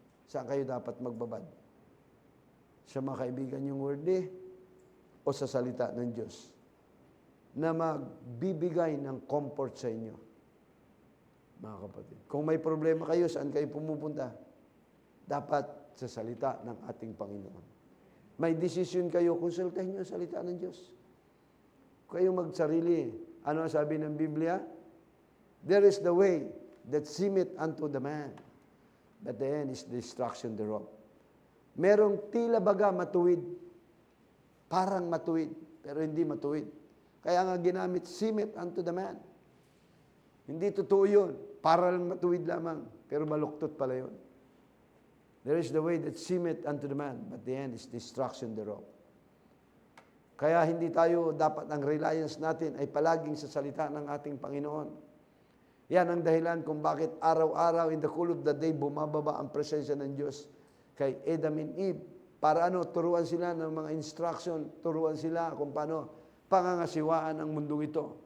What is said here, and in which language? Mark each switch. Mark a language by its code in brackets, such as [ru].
[tl] Saan kayo dapat magbabad? Sa mga kaibigan yung worldly o sa salita ng Diyos na magbibigay ng comfort sa inyo, mga kapatid. Kung may problema kayo, saan kayo pumupunta? Dapat sa salita ng ating Panginoon. May decision kayo, konsultahin nyo ang salita ng Diyos. Kayo magsarili. Ano ang sabi ng Biblia? [en] There is the way that seemeth unto the man, but the end is destruction thereof. [tl] Merong tila baga matuwid. Parang matuwid, pero hindi matuwid. Kaya nga ginamit, [en] seemeth unto the man. [tl] Hindi totoo yun. Para lang matuwid lamang, pero maluktot pala yun. [en] There is the way that seemeth unto the man, but the end is destruction thereof. [tl] Kaya hindi tayo, dapat ang reliance natin ay palaging sa salita ng ating Panginoon. Yan ang dahilan kung bakit araw-araw [en] in the cool of the day [tl] bumababa ang presensya ng Diyos kay Adam and Eve Para turuan sila ng mga instruction, turuan sila kung paano pangangasiwaan ang mundong ito.